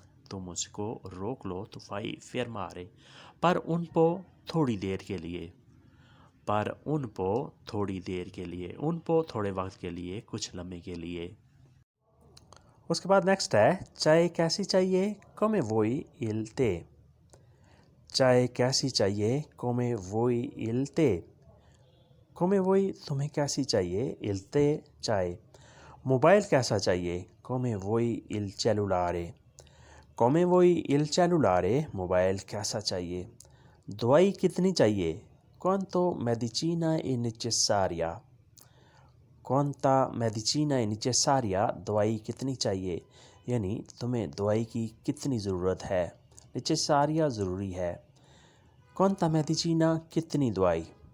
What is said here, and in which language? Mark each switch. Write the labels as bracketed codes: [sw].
[hi] तुम उसको रोक लो तो [it] fai fermare, [hi] पर उन पो थोड़ी देर के लिए, पर उन पो थोड़ी देर के लिए, उन पो थोड़े वक्त के लिए, कुछ लम्हे के लिए। उसके बाद नेक्स्ट है चाय कैसी चाहिए, [it] come vuoi il tè, [hi] चाय कैसी चाहिए, [it] come vuoi il tè, [hi] come vuoi तुम्हें कैसी चाहिए, il tè चाय। मोबाइल कैसा चाहिए, [it] come vuoi il cellulare, come vuoi il cellulare मोबाइल कैसा चाहिए। [hi] दवाई कितनी चाहिए, [it] quanto medicina è necessaria, quanta medicina è necessaria [hi] दवाई कितनी चाहिए, यानी तुम्हें दवाई की कितनी ज़रूरत है। necessaria ज़रूरी है। [it] quanta medicina [hi] कितनी दवाई।